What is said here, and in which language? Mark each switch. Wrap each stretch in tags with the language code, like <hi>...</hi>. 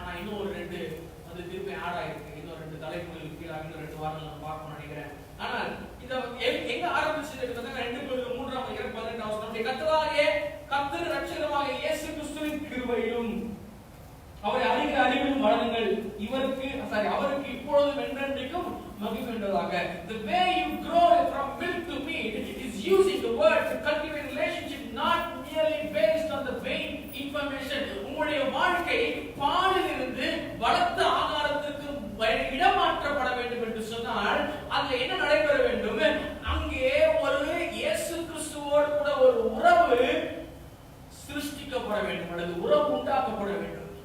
<ta>ஆனா இன்னும் ஒரு 2 வந்து திருப்பி ஆட் ஆயிருக்கு. இன்னும் 2 தலைப்புகள் கீழாக இன்னும் 2 வாரம் நான் பார்க்கணும்னு நினைக்கிறேன். ஆனால் இத எங்க ஆரம்பிச்சது 2 பேதுரு 3ஆம் அதிகாரம் 18ஆம் வசனம். கர்த்தராகிய கர்த்தர் இரட்சகருமாகிய இயேசு கிறிஸ்துவின் கிருபையிலும் அவரை அறிகிற அறிவிலும் வளருங்கள். அவருக்கு இப்பொழுதும் என்றென்றைக்கும் மகிமை உண்டாவதாக.</ta> <en>The way you grow from milk to meat is using the word to cultivate relationship, not merely based on the vain information.</en> <ta>உங்களுடைய வாழ்க்கை பாலில் இருந்து பலத்த ஆகாரத்திற்கு இடமாற்றப்பட வேண்டும் என்று சொன்னால் அதுல என்ன நடைபெற வேண்டும்? அங்கே ஒரு இயேசு கிறிஸ்துவோடு கூட ஒரு உறவு சிருஷ்டிக்கப்பட வேண்டும் அல்லது உறவு உண்டாக்கப்பட வேண்டும்.</ta>